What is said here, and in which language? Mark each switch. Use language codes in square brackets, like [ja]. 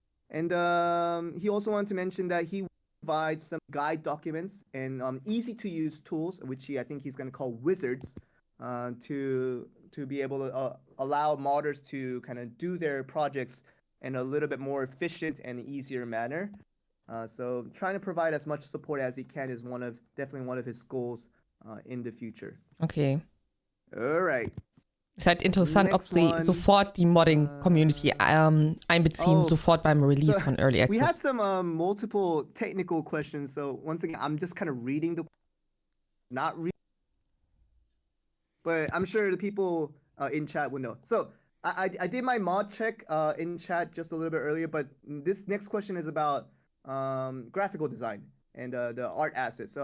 [en] And he also wanted to mention that he provides some guide documents and easy-to-use tools, which I think he's going to call wizards, to be able to allow modders to kind of do their projects in a little bit more efficient and easier manner. So trying to provide as much support as he can is definitely one of his goals in the future. Okay. Alright. [de] Ist halt interessant, ob sie sofort die Modding-Community einbeziehen, sofort beim Release von Early Access. [en] We had some multiple technical questions, so once again, I'm just kind of reading not reading, but I'm sure the people in chat will know. So I did my mod check in chat just a little bit earlier, but this next question is about graphical design and the art assets.